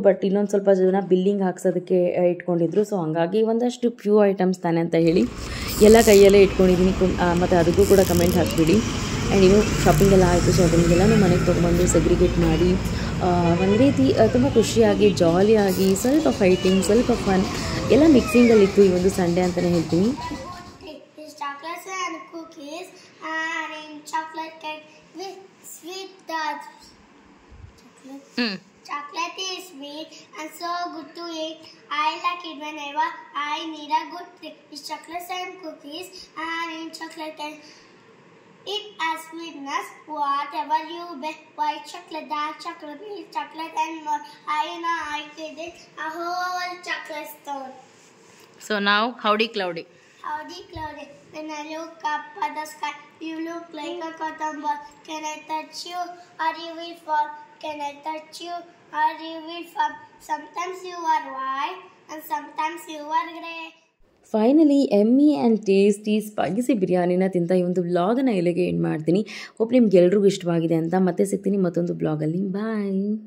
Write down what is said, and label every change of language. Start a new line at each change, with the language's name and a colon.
Kannada: But ಇನ್ನೊಂದು ಸ್ವಲ್ಪ ಜನ ಬಿಲ್ಲಿಂಗ್ ಹಾಕ್ಸೋದಕ್ಕೆ ಇಟ್ಕೊಂಡಿದ್ರು. ಸೊ ಹಂಗಾಗಿ ಒಂದಷ್ಟು ಫ್ಯೂ ಐಟಮ್ಸ್ ತಾನೆ ಅಂತ ಹೇಳಿ ಎಲ್ಲ ಕೈಯಲ್ಲೇ ಇಟ್ಕೊಂಡಿದ್ದೀನಿ. ಮತ್ತು ಅದಕ್ಕೂ ಕೂಡ ಕಮೆಂಟ್ ಹಾಕಿಬಿಡಿ. ಆ್ಯಂಡ್ ಇನ್ನೂ ಶಾಪಿಂಗ್ ಎಲ್ಲ ಆಯಿತು. ಸೊ ಅದನ್ನೆಲ್ಲನೂ ಮನೆಗೆ ತೊಗೊಂಬಂದು ಸೆಗ್ರಿಗೇಟ್ ಮಾಡಿ ಒಂದು ರೀತಿ ತುಂಬ ಖುಷಿಯಾಗಿ ಜಾಲಿಯಾಗಿ ಸ್ವಲ್ಪ ಫೈಟಿಂಗ್ ಸ್ವಲ್ಪ ಫನ್ ಎಲ್ಲ ಮಿಕ್ಸಿಂಗಲ್ಲಿತ್ತು ಈ ಒಂದು ಸಂಡೇ ಅಂತಲೇ ಹೇಳ್ತೀನಿ.
English: It's chocolates and cookies and in chocolate cake with sweet chocolate. Chocolate is sweet and so good to eat. I like it whenever I need a good treat. It's chocolates and cookies and in chocolate cake. It has sweetness, whatever you bake. White chocolate, dark chocolate, milk chocolate and more. I know I could eat a whole chocolate store. So now, howdy cloudy. Howdy cloudy. When I look up at the sky, you look like a cotton ball. Can I touch you or you will fall? Can I touch you or you will fall? Sometimes you are white and sometimes you are grey.
Kannada: Finally ಎಮ್ಮಿ and tasty spicy ಬಿರಿಯಾನಿನ ತಿಂತ ಈ ಒಂದು ವ್ಲಾಗನ್ನು ಇಲ್ಲಿಗೆ end ಮಾಡ್ತೀನಿ. Hope ನಿಮ್ಗೆಲ್ರಿಗೂ ಇಷ್ಟವಾಗಿದೆ ಅಂತ. ಮತ್ತೆ ಸಿಗ್ತೀನಿ ಮತ್ತೊಂದು ಬ್ಲಾಗಲ್ಲಿ. ಬಾಯ್.